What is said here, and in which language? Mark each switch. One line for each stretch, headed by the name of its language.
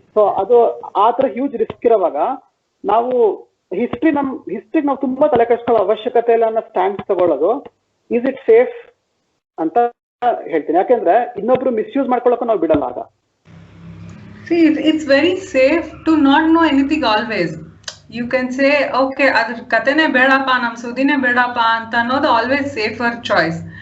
Kannada: So ಅದು ಆ ತರ ಹ್ಯೂಜ್ ರಿಸ್ಕ್ ಇರೋವಾಗ ನಾವು ಹಿಸ್ಟ್ರಿಗೆ ನಾವು ತುಂಬಾ ತಲೆ ಕೆಡಿಸ್ಕೊಳ್ಳೋ ಅವಶ್ಯಕತೆ ಇಲ್ಲ ಅನ್ನೋ ಸ್ಟ್ಯಾಂಡ್ ತಗೊಳ್ಳೋದು
English: is it safe
Kannada: ಅಂತ ಹೇಳ್ತೀನಿ. ಯಾಕೆಂದ್ರೆ ಇನ್ನೊಬ್ರು ಮಿಸ್ಯೂಸ್ ಮಾಡ್ಕೊಳ್ಳೋಕೆ ನಾವು ಬಿಡಲ್ಲ. ಆಗ
English: it's very safe to not know anything always. You can say okay
Kannada: ಅದ್ರ ಕತೆನೆ ಬೇಡಪ್ಪ, ನಮ್ ಸುದ್ದಿನೇ ಬೇಡಪ್ಪ ಅಂತ ಅನ್ನೋದು
English: Always safer choice.